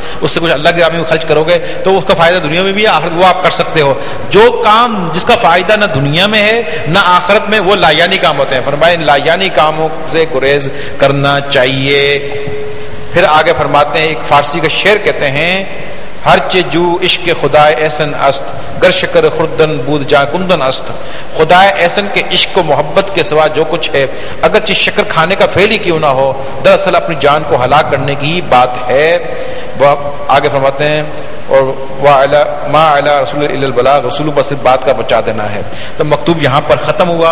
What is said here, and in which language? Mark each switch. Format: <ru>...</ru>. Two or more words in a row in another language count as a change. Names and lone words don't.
<ur>اس سے کچھ اللہ کے راہ میں خرچ کرو گے تو اس کا فائدہ دنیا میں بھی ہے, آخرت وہ آپ کر سکتے ہو. جو کام جس کا فائدہ نہ دنیا میں ہے نہ آخرت میں, وہ لایانی کام ہوتے ہیں. فرمائے لایانی کاموں سے گریز کرنا چاہیے. پھر آگے فرماتے ہیں, ایک فارسی کا شعر کہتے ہیں,</ur> <fa>ہر چے جو عشق خدائے احسن است, گر شکر خوردن بود جا کندن است.</fa> <ur>خدائے احسن کے عشق و محبت کے سوا جو کچھ ہے, اگرچہ شکر کھانے کا فعل ہی کیوں نہ ہو, دراصل اپنی جان کو ہلاک کرنے کی بات ہے. وہ آگے فرماتے ہیں, اور</ur> <ar>ما علی رسول الا البلاغ,</ar> <ur>رسول پر صرف بات کا پہنچا دینا ہے. تو مکتوب یہاں پر ختم ہوا.</ur>